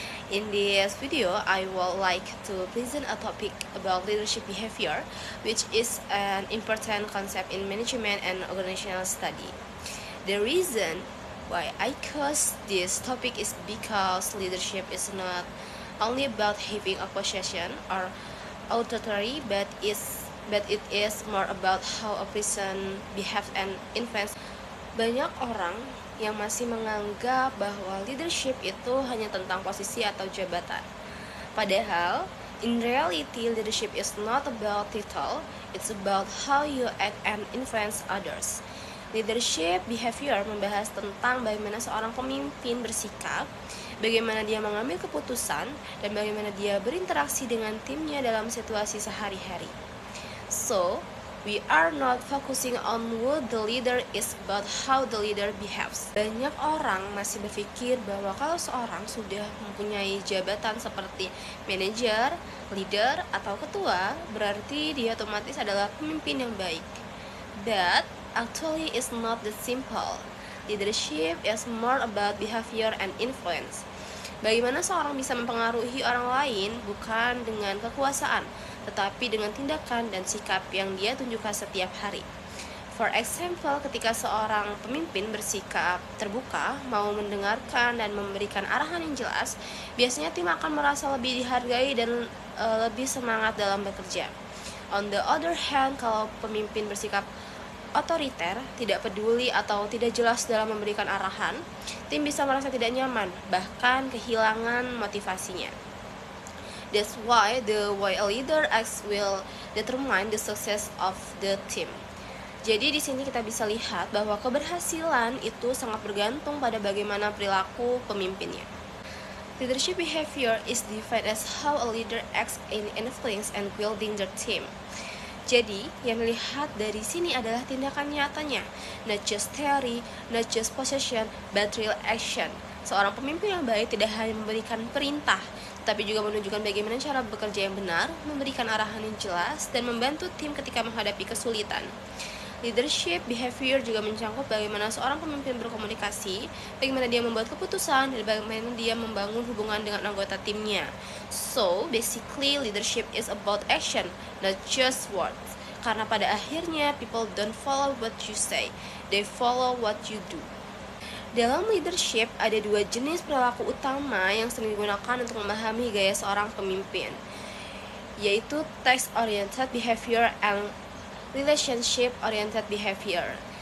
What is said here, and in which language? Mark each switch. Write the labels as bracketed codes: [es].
[en] In this video, I would like to present a topic about leadership behavior, which is an important concept in management and organizational study. The reason why I chose this topic is because leadership is not only about having a position or authority, but it is more about how a person behaves and influence. [id] Banyak orang yang masih menganggap bahwa leadership itu hanya tentang posisi atau jabatan. [en] Padahal, in reality, leadership is not about title, it's about how you act and influence others. [id] Leadership behavior membahas tentang bagaimana seorang pemimpin bersikap, bagaimana dia mengambil keputusan, dan bagaimana dia berinteraksi dengan timnya dalam situasi sehari-hari. [en] So, we are not focusing on what the leader is, but how the leader behaves. [id] Banyak orang masih berpikir bahwa kalau seorang sudah mempunyai jabatan seperti manajer, leader, atau ketua, berarti dia otomatis adalah pemimpin yang baik. [en] But actually it's not that simple. Leadership is more about behavior and influence. [id] Bagaimana seorang bisa mempengaruhi orang lain bukan dengan kekuasaan, tetapi dengan tindakan dan sikap yang dia tunjukkan setiap hari. [en] For example, [id] ketika seorang pemimpin bersikap terbuka, mau mendengarkan dan memberikan arahan yang jelas, biasanya tim akan merasa lebih dihargai dan lebih semangat dalam bekerja. [en] On the other hand, [id] kalau pemimpin bersikap otoriter, tidak peduli atau tidak jelas dalam memberikan arahan, tim bisa merasa tidak nyaman, bahkan kehilangan motivasinya. [en] That's why the way a leader acts will determine the success of the team. [id] Jadi di sini kita bisa lihat bahwa keberhasilan itu sangat bergantung pada bagaimana perilaku pemimpinnya. [en] Leadership behavior is defined as how a leader acts in influence and building their team. [id] Jadi, yang dilihat dari sini adalah tindakan nyatanya, [en] not just theory, not just possession, but real action. [id] Seorang pemimpin yang baik tidak hanya memberikan perintah, tetapi juga menunjukkan bagaimana cara bekerja yang benar, memberikan arahan yang jelas, dan membantu tim ketika menghadapi kesulitan. Leadership behavior juga mencangkup bagaimana seorang pemimpin berkomunikasi, bagaimana dia membuat keputusan, dan bagaimana dia membangun hubungan dengan anggota timnya. [en] So, basically leadership is about action, not just words. [id] Karena pada akhirnya [en] people don't follow what you say, they follow what you do. [id] Dalam leadership ada dua jenis perilaku utama yang sering digunakan untuk memahami gaya seorang pemimpin, yaitu [en] task-oriented behavior and relationship-oriented behavior.